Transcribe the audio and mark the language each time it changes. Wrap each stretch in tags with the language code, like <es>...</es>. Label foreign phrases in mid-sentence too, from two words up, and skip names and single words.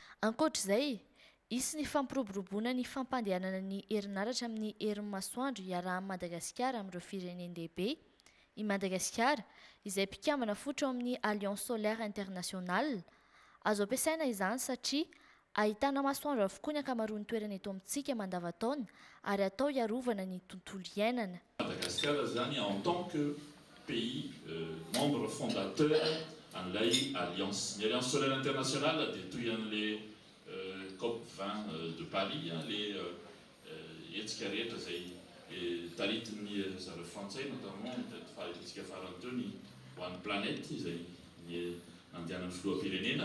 <mg>Ankoatr'izay, isy ny fampiroboroboana ny fampandehanana ny herinaratra amin'ny herin'ny masoandro iarahan'i Madagasikara amin'ireo firenen'lehibe. I Madagasikara izay mpikambana fotra ao amin'ny Alliance Solaire Internationale. Azo ampiasaina izany satria ahitana masoandro avokoa ny ankamaroan'ny toerana eto amintsika mandavantaona ary atao hiarovana ny tontolo iainana.</mg> <fr>Madagascar zany en tant que pays membre fondateur an'ilay alliance.</fr> <mg>Ny Alliance Solaire Internationale dia toy an'ilay COP 20 de Paris, les hetsika rehetra izay taritin'ny zareo frantsay notamment fahatsika farantony ho an'ny planète izay nandehanan'ny filoham-pirenena.</mg>